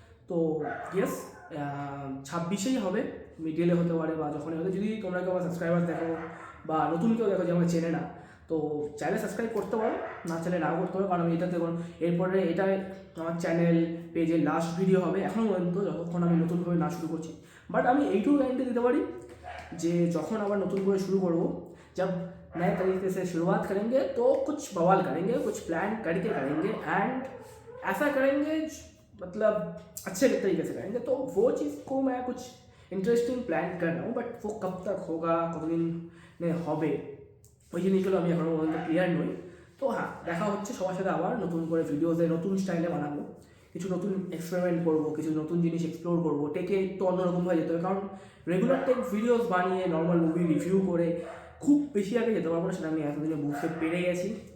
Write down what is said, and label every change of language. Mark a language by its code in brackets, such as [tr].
[bn] তো ইয়েস 26-এই হবে, মিডিয়ালে হতে পারে বা যখনই হতে, যদি তোমরা কেউ আমার সাবস্ক্রাইবার দেখো বা নতুন কেউ দেখো যে আমাকে চেনে না, তো চ্যানেল সাবস্ক্রাইব করতে পারো, না চাইলে না করতে পারো, কারণ আমি এটাতে এরপরে এটাই আমার চ্যানেল পেজের লাস্ট ভিডিও হবে এখনও পর্যন্ত, যতক্ষণ আমি নতুনভাবে না শুরু করছি। বাট আমি এইটুকু গ্যারান্টি দিতে পারি যে যখন আবার নতুন করে শুরু করবো, [hi] जब नए तरीके से शुरुआत करेंगे तो कुछ बवाल करेंगे, कुछ प्लान करके करेंगे एंड ऐसा करेंगे मतलब अच्छे तरीके से करेंगे। तो वो चीज़ को मैं कुछ इंटरेस्टिंग प्लान कर रहा हूँ, बट वो कब तक होगा, [bn] কতদিন হবে, ওই জিনিসগুলো আমি এখনও পর্যন্ত ক্লিয়ার নই। তো হ্যাঁ, দেখা হচ্ছে সবার সাথে আবার নতুন করে ভিডিওতে নতুন স্টাইলে বানাবো, কিছু নতুন এক্সপেরিমেন্ট করবো, কিছু নতুন জিনিস এক্সপ্লোর করবো, টেকে একটু অন্যরকমভাবে যেতে হবে, কারণ রেগুলার টেক ভিডিওস বানিয়ে নর্মাল মুভি রিভিউ করে খুব বেশি আগে যেতে পারবো না, সেটা আমি এতদিনে বুঝতে পেরে গেছি।